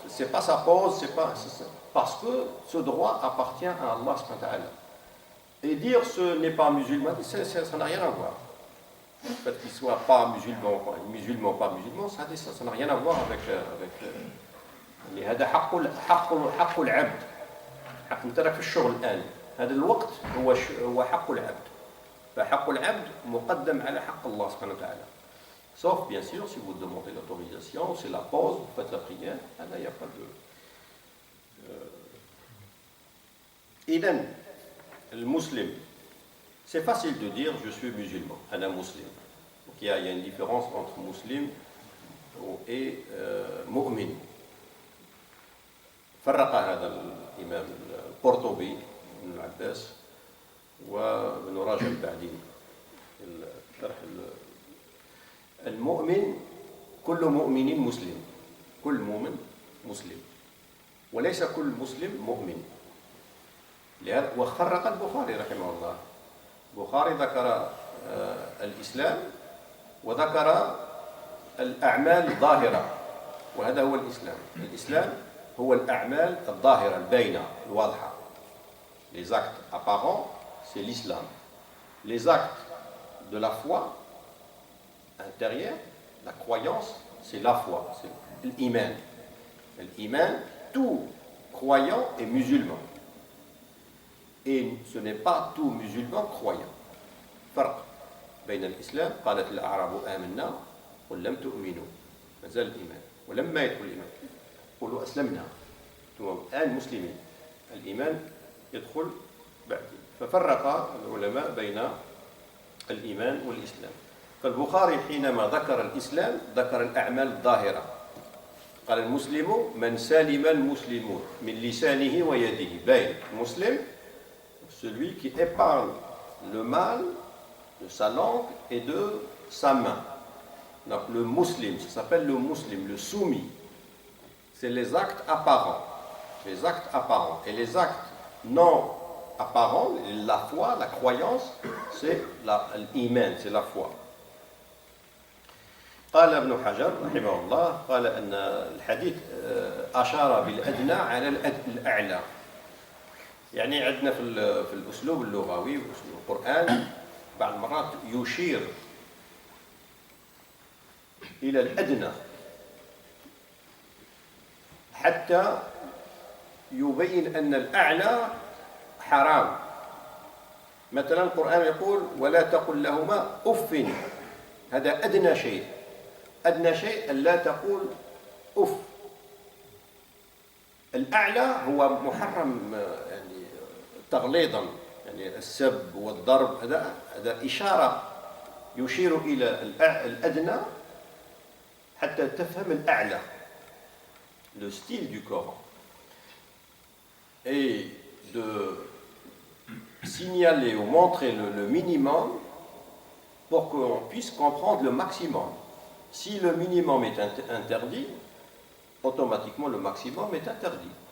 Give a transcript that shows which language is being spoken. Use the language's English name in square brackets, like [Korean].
[French] C'est pas sa pause, parce que ce droit appartient à Allah subhanahu wa ta'ala. Et dire ce n'est pas musulman, ça n'a rien à voir. le fait qu'il ne soit pas musulman, musulman, pas musulman, ça n'a rien à voir avec [Arabic] يعني هذا حق العبد. حق نتاعك في الشغل الآن، هذا الوقت هو حق العبد. فحق العبد مقدم على حق الله سبحانه وتعالى. [French] Sauf bien sûr si vous demandez l'autorisation, c'est la pause, vous faites la prière, là il n'y a pas de. [Arabic] إذن المسلم, [French] c'est facile de dire je suis musulman, [Arabic] أنا مسلم. [French] Donc il y a une différence entre muslim et مؤمن. [Arabic] فرق هذا الإمام القرطبي بن العباس وابن رجب بعدين الشرح المؤمن كل مؤمن مسلم، كل مؤمن مسلم وليس كل مسلم مؤمن. وخرق البخاري رحمه الله، البخاري ذكر الإسلام وذكر الأعمال الظاهرة، وهذا هو الإسلام. الإسلام هو الأعمال الظاهرة الباينة الواضحة. [French] Les actes apparents, c'est l'islam. Les actes de la foi intérieure, la croyance, c'est la foi, c'est l'iman. L'iman, tout croyant est musulman. Et ce n'est pas tout musulman croyant. [Arabic] فرق بين الإسلام قالت الأعراب آمنا قل لم تؤمنوا ما زال الإيمان ولما يدخل الإيمان قولوا أسلمنا ثم الآن مسلمين. الإيمان يدخل بعدين. ففرق العلماء بين الإيمان والإسلام. فالبخاري حينما ذكر الإسلام ذكر الأعمال الظاهرة. قال المسلم من سلم المسلمون من لسانه ويده. باين المسلم [French] celui qui épargne le mal de sa langue et de sa main. Donc le musulman, ça s'appelle le musulman, le soumis. C'est les actes apparents. Les actes apparents. Et les actes non apparents, la foi, la croyance, c'est l'iman, c'est la foi. [Arabic] قال ابن حجر رحمه الله قال أن الحديث أشار بالأدنى على الأعلى. يعني عندنا في الأسلوب اللغوي وأسلوب القرآن بعض المرات يشير إلى الأدنى حتى يبين أن الأعلى حرام. مثلا القرآن يقول ولا تقل لهما أف. هذا أدنى شيء. أدنى شيء أن لا تقول أف. الأعلى هو محرم يعني تغليظا، يعني السب والضرب، هذا إشارة يشير إلى الأدنى حتى تفهم الأعلى. [French] Le style du Coran est de signaler ou montrer le minimum pour qu'on puisse comprendre le maximum. Si le minimum est interdit, automatiquement le maximum est interdit.